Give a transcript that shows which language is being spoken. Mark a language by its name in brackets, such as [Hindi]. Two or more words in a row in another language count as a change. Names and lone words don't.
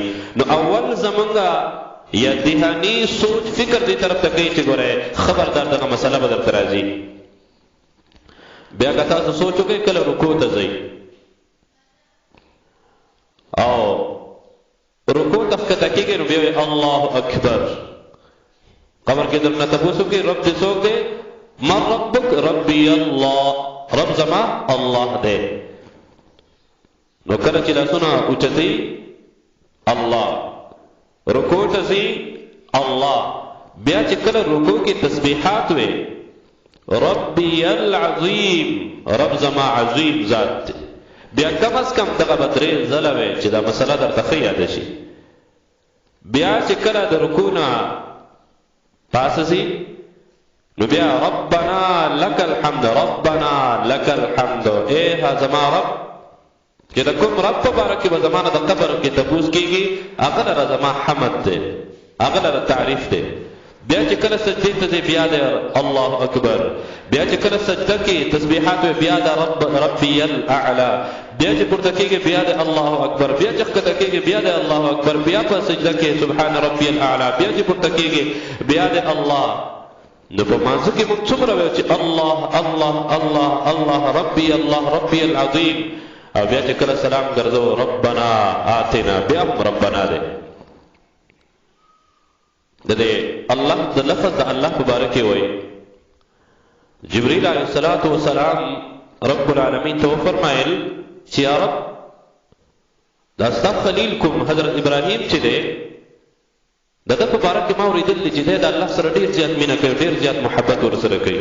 [Pashto] نو اول زمونږه یا ذهني سوچ فکر دې طرف ته کوي چې ګوره خبردار دغه مسله به درته راځي. بیا که تاسو سوچ وکړئ کله رکوع ته ځئ او رکوع ته ښکته کېږئ نو بیا وایي [Arabic] الله اکبر. [Pashto] قبر کې درنه تپوس وکړئ رب دې څوک دی؟ [Arabic] من ربک؟ ربي الله. [Pashto] رب زما الله دی. نو کله چې لاسونه اوچتئ الله رکوع ته ځئ الله. بیا چې کله رکوع کې تسبیحات وې [Arabic] ربي العظیم [Pashto] رب زما عظیم ذات دی. بیا کم از کم دغه به 3 ځله وې چې دا مسله درته ښه یاده شي. بیا چې کله د رکوع نه پاسه ځئ نو بیا [Arabic] ربنا لك الحمد ربنا لك الحمد. [Pashto] اے زما رب چې د کوم رب په باره کې به زمانه د قبر کې تپوس کېږي هغه لره زما حمد دی هغه لره تعریف دی. بیا چې کله سجدې ته ځې بیا د [Arabic] الله اکبر. [Pashto] بیا چې کله سجده کې تسبیحات وي بیا د [Arabic] ربي الاعلى. [Pashto] بیا چې پورته کېږي بیا د [Arabic] الله اکبر. [Pashto] بیا چې ښکته کېږي بیا د [Arabic] الله اکبر. [Pashto] بیا په سجده کې [Arabic] سبحان ربي الاعلى. [Pashto] بیا چې پورته کېږي بیا د الله. نو په مانځه کې موږ څومره وایو چې [Arabic] الله الله الله الله ربي الله ربي العظیم. [Pashto] او بیا چې کله سلام ګرځو [Arabic] ربنا آتنا [Pashto] بیا هم ربنا دی. د دې الله د لفظ د الله مبارک وي جبريل [Arabic] علیه السلام رب العالمین [Pashto] ته فرمایل چې یا رب دا ستا خلیل کوم حضرت ابراهیم چې دی دغه په باره کې ما اورېدل چې دی د الله سره ډېر زیات مینه کوي ډېر زیات محبت ورسره کوي.